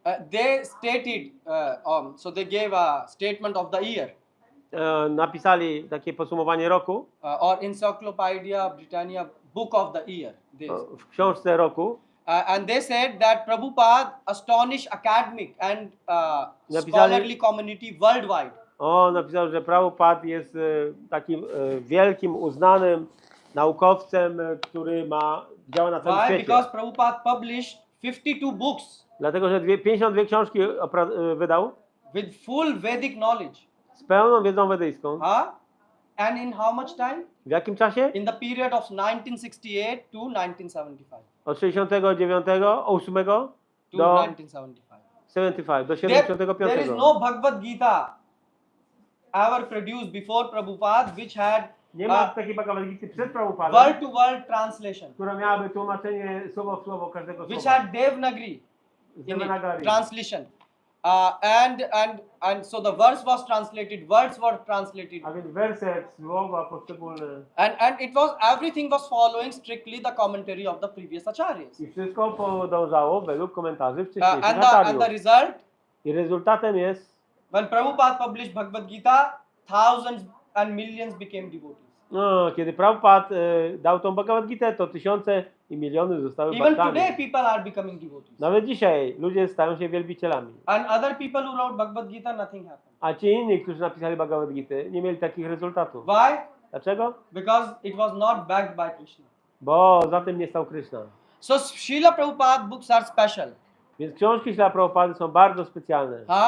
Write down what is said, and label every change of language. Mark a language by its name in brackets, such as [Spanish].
[English] they stated, so they gave a statement of the year, [Polish] napisali takie podsumowanie roku [English] or Encyclopedia Britannia book of the year. [Polish] w książce roku. [English] And they said that Prabhupada astonished academic and scholarly community worldwide. [Polish] On napisał, że Prabhupada jest takim wielkim, uznanym naukowcem, który działa na całym [English] Why? [Polish] świecie. [English] Because Prabhupada published 52 books [Polish] Dlatego, że 52 książki wydał [English] with full Vedic knowledge. [Polish] z pełną wiedzą wedyjską. [English] And in how much time? [Polish] W jakim czasie? [English] In the period of 1968 to 1975. [Polish] Od 69, 8 [English] To [Polish] do 1975. 75, do [English] There [Polish] 75. [English] is no Bhagavad Gita ever produced before Prabhupada which had [Polish] Nie ma takiej Bhagavad Gity przed Prabhupadą, [English] word-to-word translation, [Polish] która miałaby tłumaczenie słowo w słowo każdego [English] which [Polish] słowa. [English] had Devanagari [Polish] Z [English] in [Polish] Devanagari. [English] it, translation. And so the verse was translated, words were translated. [Polish] A więc werset, słowa poszczególne. [English] And it was, everything was following strictly the commentary of the previous acharyas. [Polish] I wszystko podążało według komentarzy wcześniejszych [English] And the [Polish] acharyów. [English] result, [Polish] I rezultatem jest, [English] when Prabhupada published Bhagavad Gita, thousands and millions became devotees. [Polish] kiedy Prabhupada dał tą Bhagavad Gitę, to tysiące i miliony zostały [English] Even [Polish] bhaktami. [English] today people are becoming devotees. [Polish] Nawet dzisiaj ludzie stają się wielbicielami. [English] And other people who wrote Bhagavad Gita, nothing happened. [Polish] A ci inni, którzy napisali Bhagavad Gitę, nie mieli takich rezultatów. [English] Why? [Polish] Dlaczego? [English] Because it was not backed by Krishna. [Polish] Bo za tym nie stał Krishna. [English] So Srila Prabhupada books are special. [Polish] Więc książki Śrila Prabhupady są bardzo specjalne.